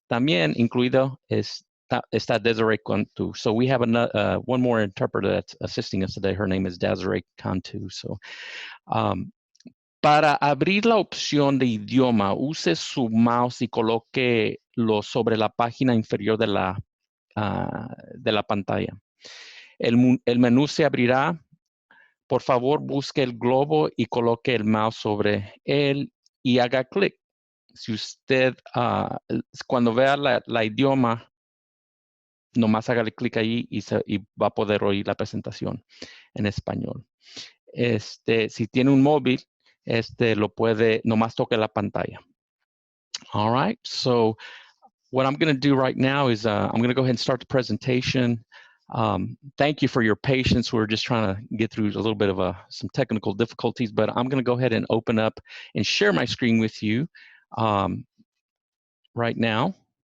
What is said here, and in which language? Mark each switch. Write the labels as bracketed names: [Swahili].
[Spanish] También incluido está Desiree Cantu. [English] So we have one more interpreter that's assisting us today. Her name is Desiree Cantu. [Spanish] So, para abrir la opción de idioma, use su mouse y colóquelo sobre la página inferior de la pantalla. El menú se abrirá. Por favor, busque el globo y coloque el mouse sobre él y haga clic. Si usted, cuando vea la idioma, nomás hágale clic ahí y va a poder oír la presentación en español. Si tiene un móvil, lo puede, nomás toque la pantalla. [English] All right, so what I'm going to do right now is I'm going to go ahead and start the presentation. Thank you for your patience. We're just trying to get through a little bit of some technical difficulties, but I'm going to go ahead and open up and share my screen with you right now.